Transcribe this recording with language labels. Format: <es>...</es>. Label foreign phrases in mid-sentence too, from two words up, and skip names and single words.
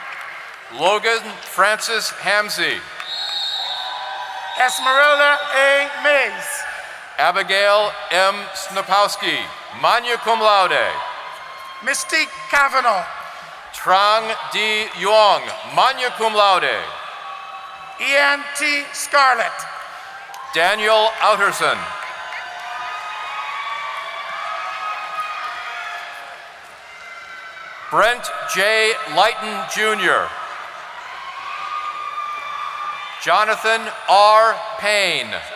<en>Logan Francis Hamsey. Esmeralda A. Mays. Abigail M. Snopowski,</en> <la>magna cum laude.</la> <en>Mystique Kavanaugh. Trang D. Yuong,</en> <la>magna cum laude.</la> <en>Ian T. Scarlett. Daniel Outerson. Brent J. Lighton Jr. Jonathan R. Payne.</en>